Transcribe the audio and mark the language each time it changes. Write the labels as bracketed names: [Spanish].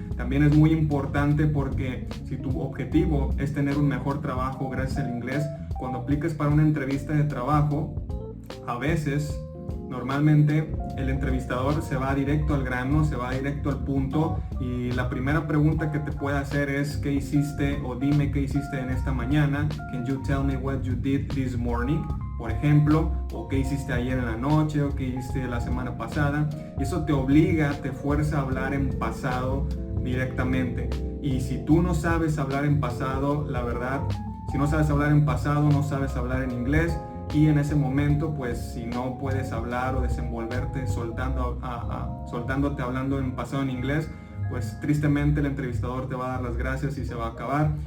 [Spanish] También es muy importante porque si tu objetivo es tener un mejor trabajo gracias al inglés, cuando apliques para una entrevista de trabajo, a veces, normalmente, el entrevistador se va directo al grano, se va directo al punto, y la primera pregunta que te puede hacer es ¿qué hiciste? O dime qué hiciste en esta mañana. [English] Can you tell me what you did this morning? [Spanish] Por ejemplo, o qué hiciste ayer en la noche, o qué hiciste la semana pasada. Y eso te obliga, te fuerza a hablar en pasado directamente. Y si tú no sabes hablar en pasado, la verdad, si no sabes hablar en pasado, no sabes hablar en inglés. Y en ese momento, pues, si no puedes hablar o desenvolverte soltándote hablando en pasado en inglés, pues tristemente el entrevistador te va a dar las gracias y se va a acabar.